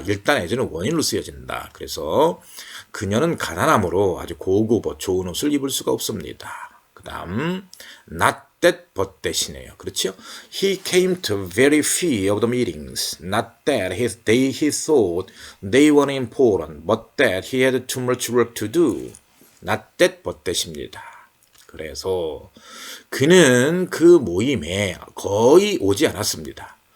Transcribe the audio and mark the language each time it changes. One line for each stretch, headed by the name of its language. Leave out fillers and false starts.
Korean: 일단 as는 원인으로 쓰여진다. 그래서 그녀는 가난함으로 아주 고급 좋은 옷을 입을 수가 없습니다. 그 다음 not that but that이네요. 그렇죠?
English: He came to very few of the meetings. Not that he thought they were important, but that he had too much work to do. Not that but that입니다.
Korean: 그래서 그는 그 모임에 거의 오지 않았습니다.